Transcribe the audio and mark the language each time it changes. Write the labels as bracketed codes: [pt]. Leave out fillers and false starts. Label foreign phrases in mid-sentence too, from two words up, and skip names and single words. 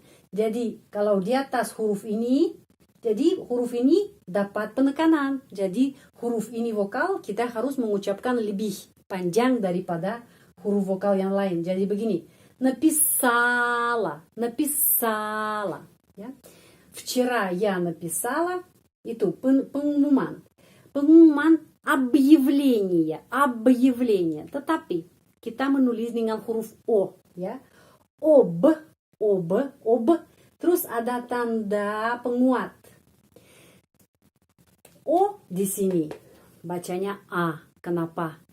[id] Jadi kalau di atas huruf ini, jadi huruf ini dapat penekanan. Jadi huruf ini vokal kita harus mengucapkan lebih panjang daripada huruf vokal yang lain. Jadi begini, napisala. Ya. [ru] Вчера я написала, [id] itu pengumuman. Pengumuman объявление. Tetapi kita menulis dengan huruf O, ya. Ob, terus ada tanda penguat. O di sini bacanya A. Kenapa?